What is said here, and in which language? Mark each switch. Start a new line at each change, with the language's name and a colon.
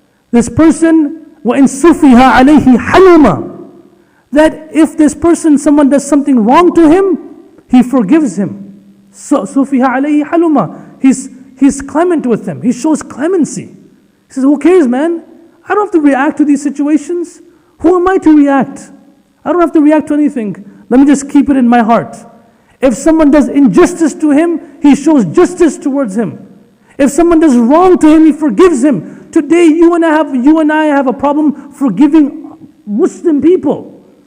English: This person,
Arabic: وَإِنْ سُفِهَ عَلَيْهِ حَلُمَ.
English: That if this person, someone does something wrong to him, he forgives him. So,
Arabic: سُفِهَ عَلَيْهِ حَلُمَ.
English: He's clement with them. He shows clemency. He says, who cares, man? I don't have to react to these situations. Who am I to react? I don't have to react to anything. Let me just keep it in my heart. If someone does injustice to him, he shows justice towards him. If someone does wrong to him, he forgives him. Today, you and I have a problem forgiving Muslim people.